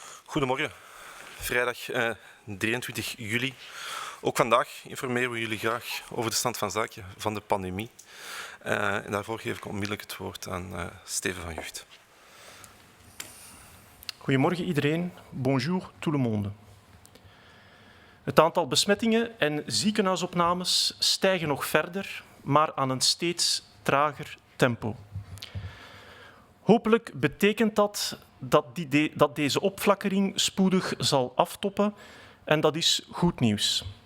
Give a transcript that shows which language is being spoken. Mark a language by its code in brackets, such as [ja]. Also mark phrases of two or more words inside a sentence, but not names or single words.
[nl] Goedemorgen, vrijdag 23 juli. Ook vandaag informeren we jullie graag over de stand van zaken van de pandemie. En daarvoor geef ik onmiddellijk het woord aan Steven van Gucht. Goedemorgen iedereen, [fr] bonjour tout le monde. [nl] Het aantal besmettingen en ziekenhuisopnames stijgen nog verder, maar aan een steeds trager tempo. Hopelijk betekent dat dat deze opflakkering spoedig zal aftoppen en dat is goed nieuws.